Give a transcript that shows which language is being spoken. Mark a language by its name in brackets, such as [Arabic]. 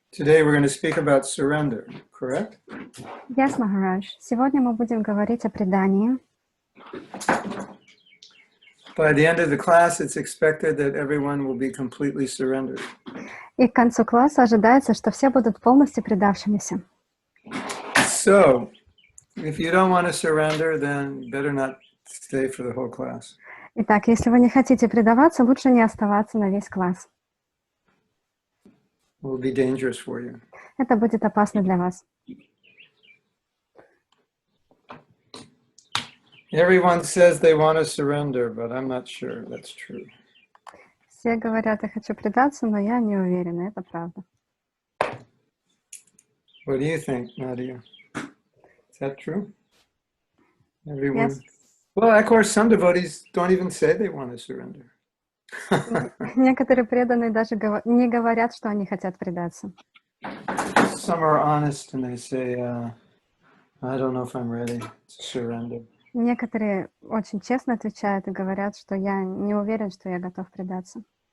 [English] Today we're going to speak about surrender, correct? Yes, Maharaj. [Russian] Сегодня мы будем говорить о предании. [English] By the end of the class, it's expected that everyone will be completely surrendered. [Russian] И к концу класса ожидается, что все будут полностью предавшимися. [English] So, if you don't want to surrender, then better not stay for the whole class. [Russian] Итак, если вы не хотите предаваться, лучше не оставаться на весь класс. [English] It will be dangerous for you. [Russian] Это будет опасно для вас. [English] Everyone says they want to surrender, but I'm not sure that's true. [Russian] Все говорят, я хочу предаться, но я не уверена, это правда. [English] What do you think, Nadia? Is that true? Everyone? Yes. Well, of course, some devotees don't even say they want to surrender. [Russian] Некоторые преданные даже не говорят, что они хотят предаться. [English] Some are honest and they say, I don't know if I'm ready to surrender. [Russian] Некоторые очень честно отвечают и говорят, что я не уверен, что я готов предаться.